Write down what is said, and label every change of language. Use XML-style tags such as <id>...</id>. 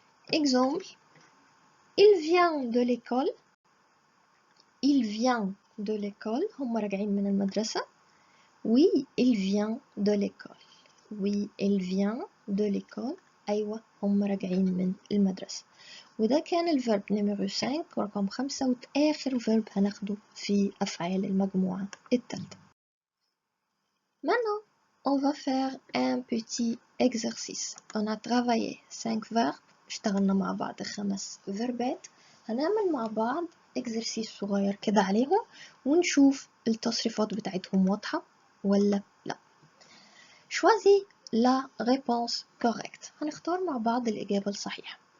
<fr>Exemple, il vient de l'école، il vient de l'école،</fr> <ar>هم راجعين من المدرسة.</ar> <fr>oui il vient de l'école. oui il vient de l'école،</fr> <ar>أيوة هم راجعين من المدرسة. وده كان الفيرب نمرو 5 رقم 5 وآخر فيرب هناخده في أفعال المجموعة التالتة.</ar> <fr>Maintenant, on va faire un petit exercice. On a travaillé 5 verbes،</fr> <ar>اشتغلنا مع بعض 5 فيربات، هنعمل مع بعض exercice صغير كده عليهم ونشوف التصريفات بتاعتهم واضحة ولا لا.</ar> <fr>Choisis la réponse correcte.</fr> <ar>هنختار مع بعض الإجابة الصحيحة.</ar>